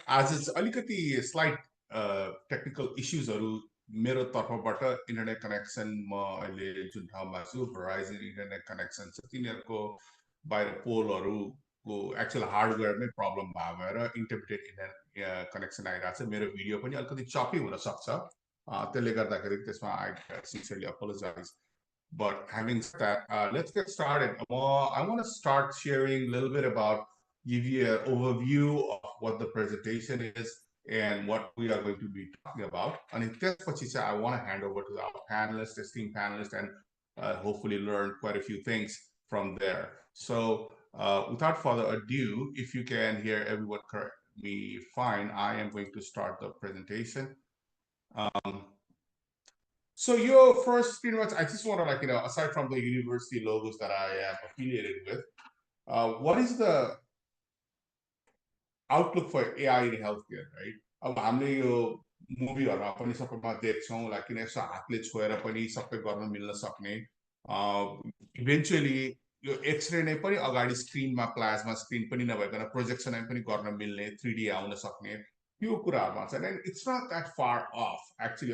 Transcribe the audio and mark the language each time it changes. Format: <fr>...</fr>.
<ne>आज अलिकति slide technical इस्युजहरू मेरो तर्फबाट इन्टरनेट कनेक्सन म अहिले जुन ठाउँमा छु होराइजन इन्टरनेट कनेक्सन छ तिनीहरूको बाहिर पोलहरूको एक्चुअल हार्डवेयरमै प्रब्लम भएर इन्टरनेट कनेक्सन आइरहेको छ। मेरो भिडियो पनि अलिकति चपी हुनसक्छ, त्यसले गर्दाखेरि त्यसमा</ne> <en>I sincerely apologise. But having said that, let's get started. I want to start sharing a little bit about, give you an overview of what the presentation is and what we are going to be talking about. And in this particular, I want to hand over to our panelists, esteemed panelists, and hopefully learn quite a few things from there. So without further ado, if you can hear everyone correct me fine, I am going to start the presentation. So your first, pretty much, I just want to aside from the university logos that I am affiliated with, what is the outlook for AI in healthcare, right?</en> <ne>अब हामीले यो मुभीहरुमा पनि सबैमा देख्छौँ like यसो हातले छोएर पनि सबै गर्न मिल्न सक्ने, इभेन्चुअली यो एक्सरे नै पनि अगाडि स्क्रिनमा प्लाज्मा स्क्रिन पनि नभइकन प्रोजेक्सन पनि गर्न मिल्ने 3D आउन सक्ने यो कुराहरुमा चाहिँ</ne> <en>And it's not that far off actually.</en>